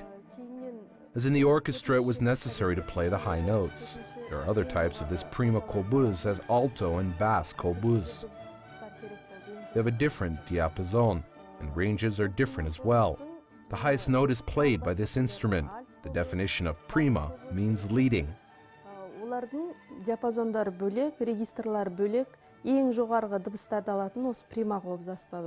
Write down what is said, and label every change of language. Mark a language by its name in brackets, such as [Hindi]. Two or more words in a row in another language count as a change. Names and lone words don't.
[English] As in the orchestra, it was necessary to play the high notes. There are other types of this prima Kobyz as alto and bass Kobyz. They have a different diapason, and ranges are different as well. The highest note is played by this instrument. The definition of prima means leading. [Kazakh] Олардың диапазондары бөлек, регистрлары бөлек, ең жоғарғы дыбыстарды алатын осы prima Kobyz аспабы.